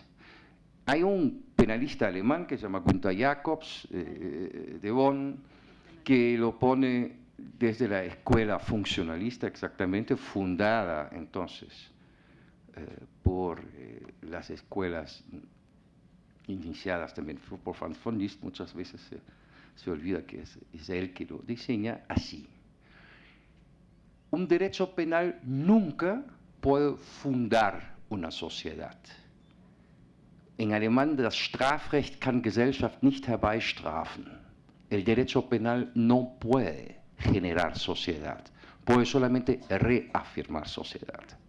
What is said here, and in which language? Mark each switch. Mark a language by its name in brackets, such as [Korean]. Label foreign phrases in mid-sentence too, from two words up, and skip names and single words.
[Spanish] Hay un penalista alemán que se llama Günther Jacobs, de Bonn, que lo pone desde la escuela funcionalista exactamente, fundada entonces por las escuelas iniciadas también por Franz von Liszt. Muchas veces se olvida que es él que lo diseña así. Un derecho penal nunca puede fundar una sociedad. En alemán, [German] das Strafrecht kann Gesellschaft nicht herbeistrafen. [Spanish] El derecho penal no puede generar sociedad, puede solamente reafirmar sociedad.